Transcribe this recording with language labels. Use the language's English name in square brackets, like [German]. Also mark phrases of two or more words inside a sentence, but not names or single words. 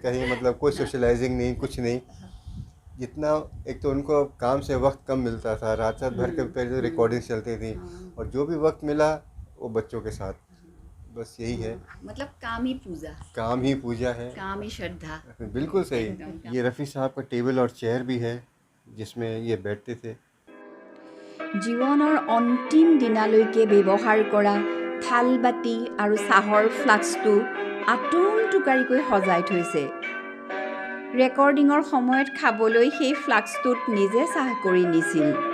[Hindi] कहीं मतलब कोई सोशलाइजिंग नहीं, कुछ नहीं। जितना एक तो उनको काम से वक्त कम मिलता था, रात रात भर के पहले तो रिकॉर्डिंग चलती थी, और जो भी वक्त मिला वो बच्चों के साथ, बस यही है। मतलब काम ही पूजा, काम ही पूजा है, काम ही श्रद्धा। बिल्कुल सही। ये रफ़ी साहब का टेबल और चेयर भी है जिसमें ये बैठते थे। [Assamese] জীৱনৰ অন্তিম দিনালৈকে ব্যৱহাৰ কৰা থাল বাতি আৰু চাহৰ ফ্লাস্কটো আটোম টোকাৰিকৈ সজাই থৈছে। ৰেকৰ্ডিঙৰ সময়ত খাবলৈ সেই ফ্লাস্কটোত নিজে চাহ কৰি নিছিল।